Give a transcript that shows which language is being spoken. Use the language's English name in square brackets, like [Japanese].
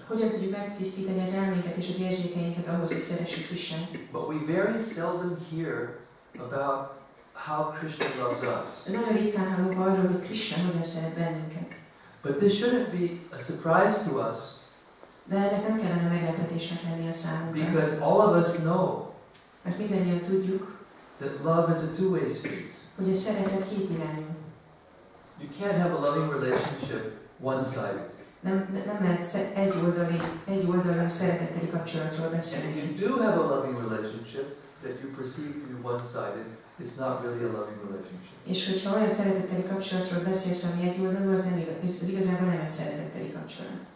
[Hungarian] Hogyan tudjuk megtisztítani az elménket és az érzékeinket ahhoz, hogy szeressük Krisnát. [English] But we very seldom hear about how Krishna loves us. [Hungarian] Nagyon ritkán hallunk arról, hogy Krisna hogyan szeret bennünket. [English] But this shouldn't be a surprise to us. [Hungarian] De ennek nem kellene meglepetésnek lenni a számunkra. [English] Because all of us know [Hungarian] Mert mindannyian tudjuk, [English] that love is a two-way street. [Hungarian] hogy a szeretet kétirányú. [English] You can't have a loving relationship one-sided. [Hungarian] Nem lehet egyoldalú szeretetteli kapcsolatról [English] And [Hungarian] beszélni. [English] if you do have a loving relationship that you perceive to be one-sided, it's not really a loving relationship. [Hungarian] És hogyha olyan szeretetteli kapcsolatról beszélsz, ami egyoldalú, az igazából nem egy szeretetteli kapcsolat.